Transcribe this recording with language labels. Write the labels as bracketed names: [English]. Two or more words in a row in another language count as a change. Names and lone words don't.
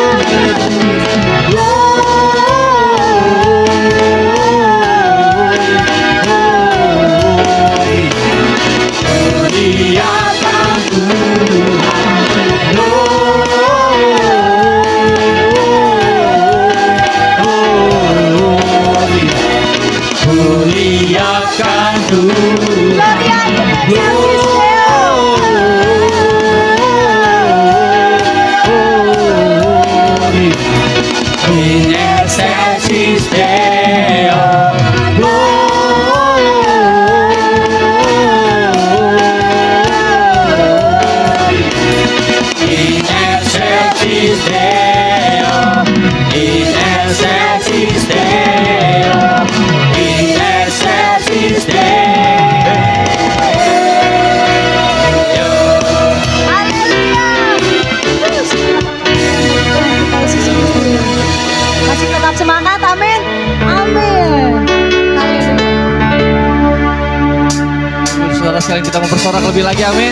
[Indonesian] Muliakan Muliakan Tuhan. [Latin] In excelsis Deo. In excelsis Deo. In excelsis Deo. In excelsis Deo. [Indonesian] Masih tetap semangat, amin. Amin. Saudara sekalian, kita mempersorak lebih lagi, amin.